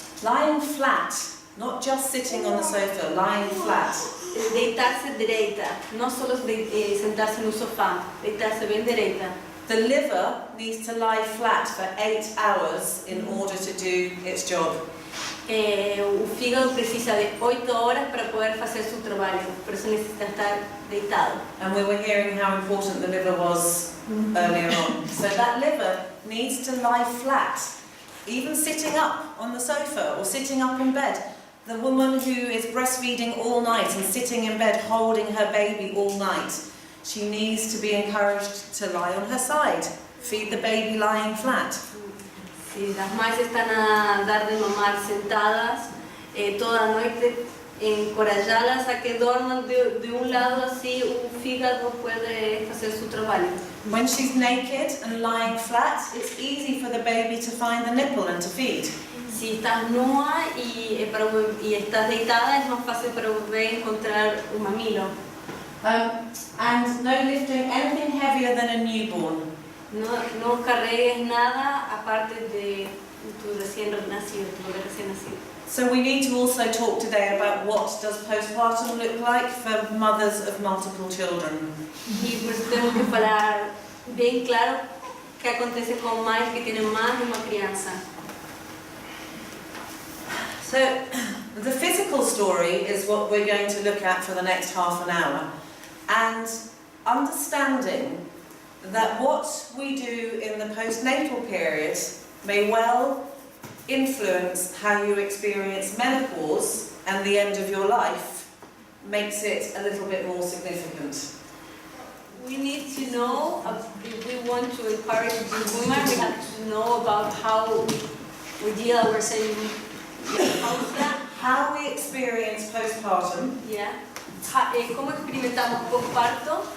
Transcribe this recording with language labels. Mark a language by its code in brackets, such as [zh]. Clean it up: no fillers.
[en] Lying flat, not just sitting on the sofa, lying flat. [es] Deitarse derecha, no solo sentarse en un sofá, deitarse bien derecha. [en] The liver needs to lie flat for 8 hours in order to do its job. [es] Un fígado precisa de 8 horas para poder hacer su trabajo, por eso necesita estar deitado. [en] And we were hearing how important the liver was earlier on. So that liver needs to lie flat, even sitting up on the sofa or sitting up in bed. The woman who is breastfeeding all night and sitting in bed holding her baby all night, she needs to be encouraged to lie on her side. Feed the baby lying flat. [es] Si las madres están a dar de mamar sentadas toda la noche, encorajarlas a que duerman de un lado, así un fígado puede hacer su trabajo. [en] When she's naked and lying flat, it's easy for the baby to find the nipple and to feed. [es] Si estás nua y estás deitada, es más fácil para un bebé encontrar un mamilo. [en] And no lifting anything heavier than a newborn. [es] No cargues nada aparte de tu recién nacido, tu bebé recién nacido. [en] So we need to also talk today about what does postpartum look like for mothers of multiple children. [es] Y por eso tenemos que hablar bien claro qué acontece con madres que tienen más de una crianza. [en] So the physical story is what we're going to look at for the next half an hour, and understanding that what we do in the postnatal period may well influence how you experience menopause and the end of your life makes it a little bit more significant. We need to know, if we want to encourage the women, we have to know about how we deal with saying how we experience postpartum [es] cómo experimentamos postparto